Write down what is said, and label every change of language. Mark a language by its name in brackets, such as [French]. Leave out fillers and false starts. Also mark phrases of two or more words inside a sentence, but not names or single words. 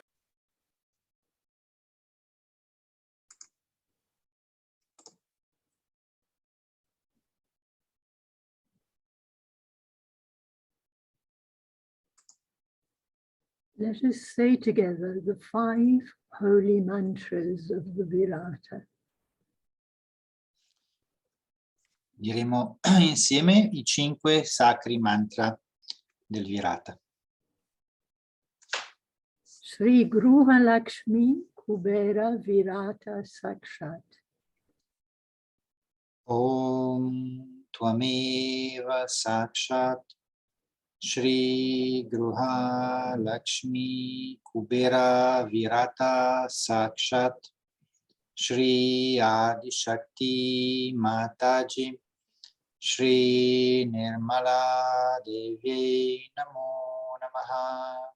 [English] Let us say together the 5 holy mantras of the Virata. [Italian] Diremo insieme i 5 sacri mantra del Virata. [Sanskrit] Sri Lakshmi Kubera Virata Sakshat. Om Tvameva Sakshat Shri Lakshmi Kubera Virata Sakshat Shri Shakti Mataji Shri Nirmala Devi Namo Namaha.